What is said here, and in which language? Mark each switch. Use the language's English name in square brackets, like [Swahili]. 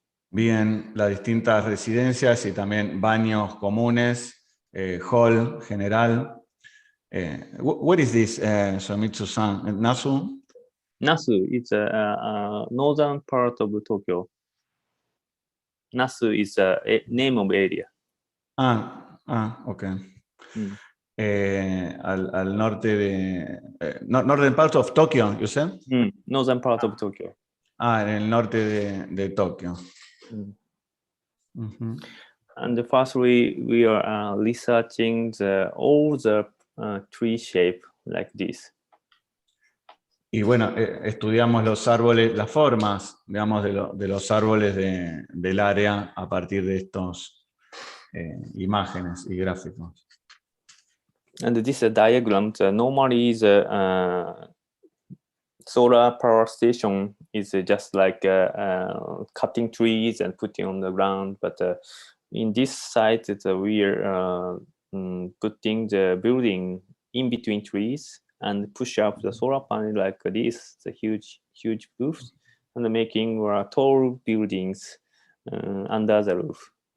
[Spanish] Bien, las distintas residencias y también baños comunes, hall general. [English] What is this, Suemitsu-san? Nasu? Nasu is a northern part of Tokyo. Nasu is a name of area. [Spanish] Okay. Al norte de... [English] northern part of Tokyo, you said? Northern part of Tokyo. [Spanish] En el norte de Tokio. [English] And firstly, we are researching all the tree shape like this. [Spanish] Y bueno, estudiamos los árboles, las formas, digamos, de los árboles del área a partir de estos imágenes y gráficos. [English] And this diagram, normally the solar power station is just like cutting trees and putting on the ground. But in this site, we are putting the building in between trees and push up the solar panel like this, the huge roofs, and making tall buildings under the roof.